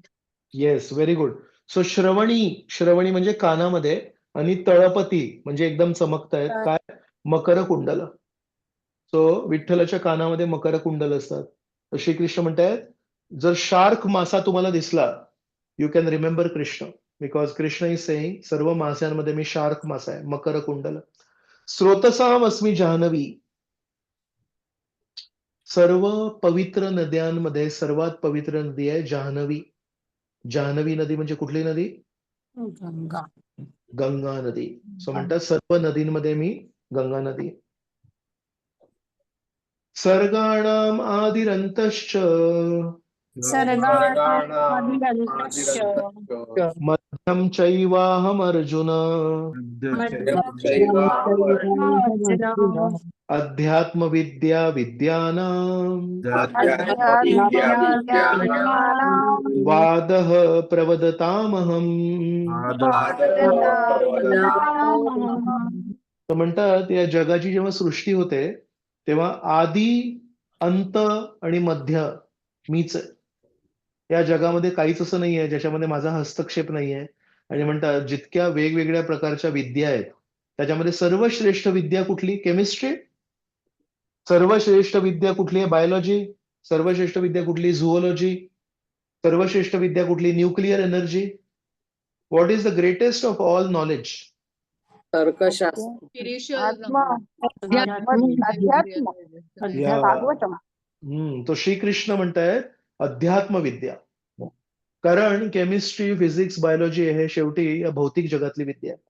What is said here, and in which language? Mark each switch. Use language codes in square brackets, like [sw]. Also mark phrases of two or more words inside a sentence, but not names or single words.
[en] Yes, very good. [mr] सो श्रवणी, श्रवणी म्हणजे कानामध्ये, आणि तळपती म्हणजे एकदम चमकतायत काय, मकर कुंडल. सो विठ्ठलाच्या कानामध्ये मकर कुंडल असतात. तर श्रीकृष्ण म्हणतायत जर शार्क मासा तुम्हाला दिसला, [en] You can remember Krishna, because Krishna is saying [mr] सर्व माशांमध्ये मी शार्क मासा आहे, मकर कुंडल. [sa] स्रोतसाम अस्मी जाह्नवी. [mr] सर्व पवित्र नद्यांमध्ये सर्वात पवित्र नदी आहे जाह्नवी. जाह्नवी नदी म्हणजे कुठली नदी? गंगा. गंगा नदी. सो म्हणतात सर्व नदींमध्ये मी गंगा नदी. [sa] सर्गाणाम आदिरंतश्च मध्यम चैवाहम अर्जुन अध्यात्म विद्या विद्यानां वादः प्रवदतामहम्. [mr] तर म्हणतात या जगाची जेव्हा सृष्टी होते तेव्हा आदी अंत आणि मध्य मीच आहे. या जगामध्ये काहीच असं नाहीये ज्याच्यामध्ये माझा हस्तक्षेप नाहीये. आणि म्हणतात जितक्या वेगवेगळ्या प्रकारच्या विद्या आहेत त्याच्यामध्ये सर्वश्रेष्ठ विद्या कुठली? केमिस्ट्री. सर्वश्रेष्ठ विद्या कुठली आहे? बायोलॉजी. सर्वश्रेष्ठ विद्या कुठली? झुओलॉजी. सर्वश्रेष्ठ विद्या कुठली? [en] Nuclear energy. What is the greatest of all knowledge? [mr] तर्कशास्त्र. तो श्रीकृष्ण म्हणतायत अध्यात्म विद्या. कारण केमिस्ट्री, फिजिक्स, बायोलॉजी हे शेवटी या भौतिक जगातली विद्या आहे.